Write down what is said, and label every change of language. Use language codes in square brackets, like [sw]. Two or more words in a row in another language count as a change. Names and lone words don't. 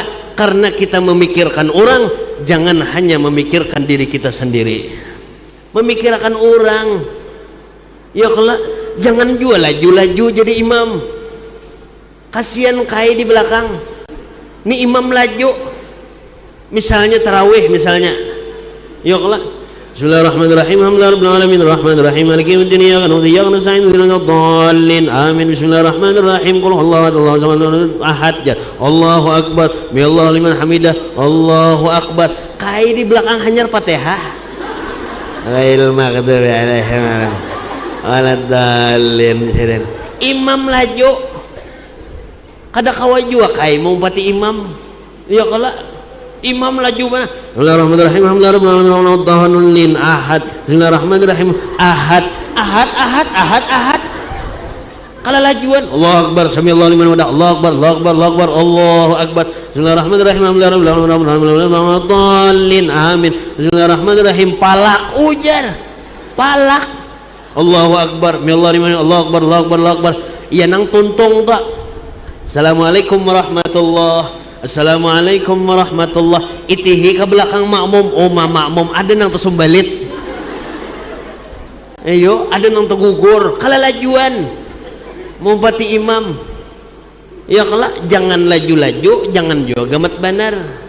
[id] Karena kita memikirkan orang, jangan hanya memikirkan diri kita sendiri. Memikirkan orang. [bjn] Ya kala, jangan jual laju-laju jadi imam. Kasihan kai di belakang. Ini imam laju. [id] Misalnya tarawih misalnya. [bjn] Ya kala. [ar] بسم الله الرحمن الرحيم. الحمد لله رب العالمين الرحمن الرحيم مالك يوم الدين إياك نعبد وإياك نستعين اهدنا الصراط آمين. بسم الله الرحمن الرحيم. قل هو الله أحد. الله أكبر. الله لمن حمده. الله أكبر. [bjn] Kai di belakang hanyar Fatihah. [ar] غير المغضوب عليهم ولا الضالين. [bjn] Imam laju. Kada kawa jua kai mau pati imam. Ya kala imam laju mana? [ar] بسم الله الرحمن الرحيم. الحمد لله رب أحد. بسم الله الرحمن الرحيم. Ahad. [bjn] Kala lajuan [ar] الله أكبر سمع الله لمن حمده. الله أكبر، الله أكبر، الله أكبر، الله أكبر. بسم الله الرحمن الرحيم. الحمد لله رب آمين. بسم الله الرحمن الرحيم. [bjn] Palak ujar. Palak. [ar] الله أكبر، سمع الله لمن حمده. الله أكبر، الله أكبر، الله أكبر. [bjn] Iya nang tuntung tak. [ar] السلام عليكم ورحمة الله. السلام عليكم ورحمة الله. [bjn] Itihi ke belakang makmum. Oh makmum ada nang tersumbalit. Ayo ada nang tegugur. Kala lajuan mumpati imam. Ya kala jangan laju-laju, jangan juga gamat banar.